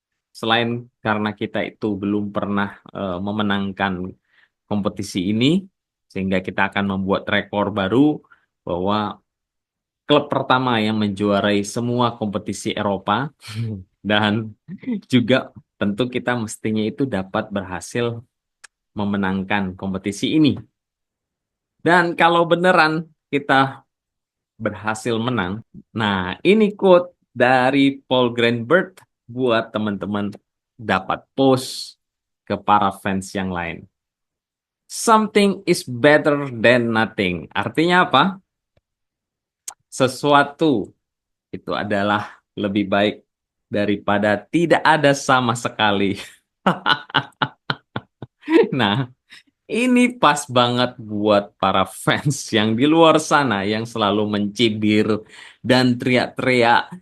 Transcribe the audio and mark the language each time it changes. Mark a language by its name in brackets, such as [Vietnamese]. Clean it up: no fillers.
[Indonesian] Selain karena kita itu belum pernah memenangkan kompetisi ini, sehingga kita akan membuat rekor baru bahwa klub pertama yang menjuarai semua kompetisi Eropa dan juga tentu kita mestinya itu dapat berhasil memenangkan kompetisi ini. Dan kalau beneran kita berhasil menang, nah ini quote dari Paul Greenberg buat teman-teman dapat post ke para fans yang lain. [English] Something is better than nothing. [Indonesian] Artinya apa? Sesuatu itu adalah lebih baik daripada tidak ada sama sekali. Nah, ini pas banget buat para fans yang di luar sana yang selalu mencibir dan teriak-teriak.